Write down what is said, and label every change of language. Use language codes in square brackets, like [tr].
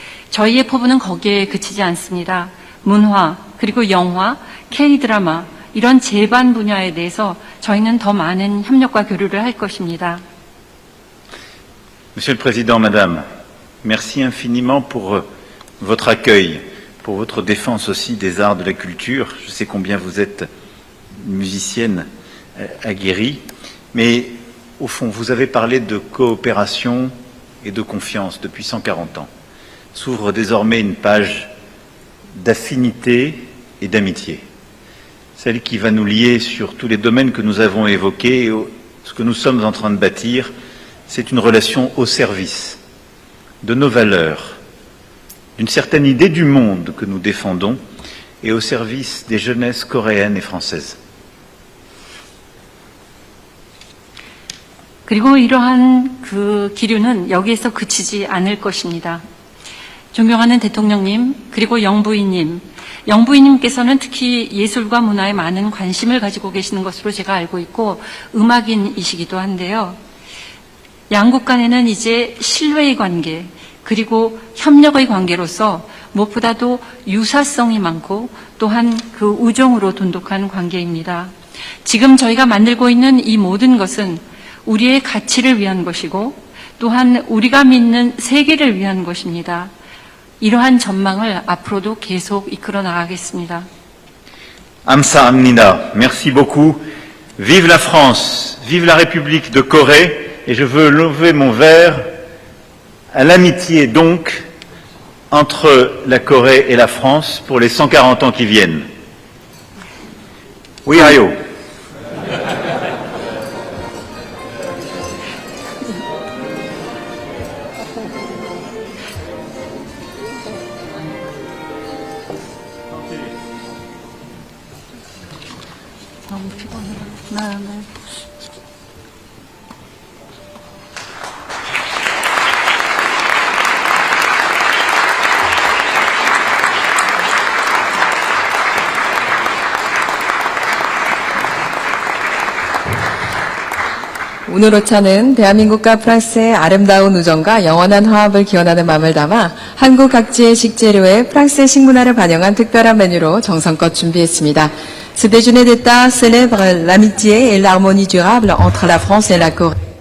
[ko] 저희의 포부는 거기에 그치지 않습니다. 문화, 그리고 영화, K-드라마 이런 제반 분야에 대해서 저희는 더 많은 협력과 교류를 할 것입니다. [fr] Monsieur le Président, Madame, merci infiniment pour votre accueil, pour votre défense aussi des arts de la culture. Je sais combien vous êtes une musicienne aguerrie, mais au fond, vous avez parlé de coopération et de confiance depuis 140 ans. S'ouvre désormais une page d'affinité et d'amitié, celle qui va nous lier sur tous les domaines que nous avons évoqués. Et ce que nous sommes en train de bâtir, c'est une relation au service de nos valeurs, d'une certaine idée du monde que nous défendons et au service des jeunesses coréennes et françaises. [ko] 그리고 이러한 그 기류는 여기에서 그치지 않을 것입니다. 존경하는 대통령님, 그리고 영부인님께서는 특히 예술과 문화에 많은 관심을 가지고 계시는 것으로 제가 알고 있고 음악인이시기도 한데요. 양국 간에는 이제 신뢰의 관계, 그리고 협력의 관계로서 무엇보다도 유사성이 많고 또한 그 우정으로 돈독한 관계입니다. 지금 저희가 만들고 있는 이 모든 것은 우리의 가치를 위한 것이고 또한 우리가 믿는 세계를 위한 것입니다. 이러한 전망을 앞으로도 계속 이끌어 나가겠습니다. 감사합니다. [fr] Merci beaucoup. Vive la France, vive la République de Corée. Et je veux lever mon verre à l'amitié donc entre la Corée et la France pour les 140 ans qui viennent. Oui, Ayo. [ko] 너무 피곤해요. 네. 오늘 오차는 대한민국과 프랑스의 아름다운 우정과 영원한 화합을 기원하는 마음을 담아 한국 각지의 식재료에 프랑스의 식문화를 반영한 특별한 메뉴로 정성껏 준비했습니다. [fr] Ce déjeuner d'État célèbre l'amitié et l'harmonie durable entre la France et la Corée.